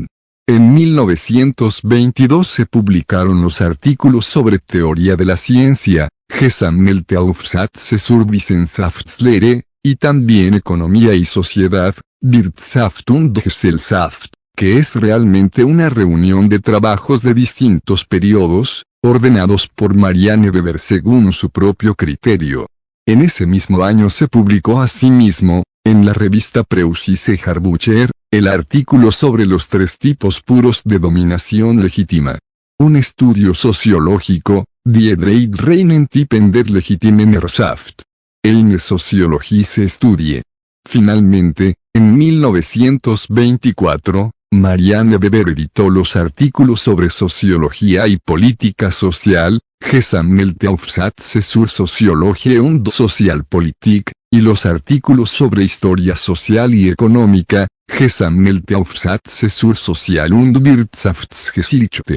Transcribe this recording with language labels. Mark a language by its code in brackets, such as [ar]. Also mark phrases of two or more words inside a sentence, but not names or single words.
[es] En 1922 se publicaron los artículos sobre teoría de la ciencia, [de] Gesammelte Aufsätze zur Wissenschaftslehre, [es] y también economía y sociedad, [de] Wirtschaft und Gesellschaft, [es] que es realmente una reunión de trabajos de distintos periodos, ordenados por Marianne Weber según su propio criterio. En ese mismo año se publicó asimismo, en la revista Preußische Handbücher, el artículo sobre los tres tipos puros de dominación legítima. Un estudio sociológico, [de] Die drei reinen Typen der legitimen Herrschaft. Eine soziologische Studie. [es] Finalmente, en 1924, Marianne Weber editó los artículos sobre sociología y política social, [de] Gesammelte Aufsätze zur Soziologie und Sozialpolitik, [es] y los artículos sobre historia social y económica, [de] Gesammelte Aufsätze zur Sozial- und Wirtschaftsgeschichte.